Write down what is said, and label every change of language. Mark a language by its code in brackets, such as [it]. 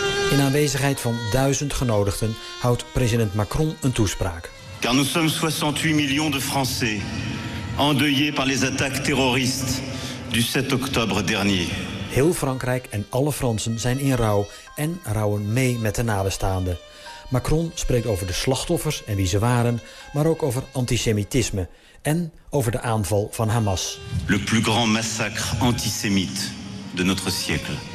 [nl] In aanwezigheid van 1000 genodigden houdt president Macron een toespraak. [fr] Car nous sommes 68 millions de Français endeuillés par les attaques terroristes du 7 octobre dernier. [nl] Heel Frankrijk en alle Fransen zijn in rouw en rouwen mee met de nabestaanden. Macron spreekt over de slachtoffers en wie ze waren, maar ook over antisemitisme en over de aanval van Hamas. [fr] Le plus grand massacre antisémite de notre siècle.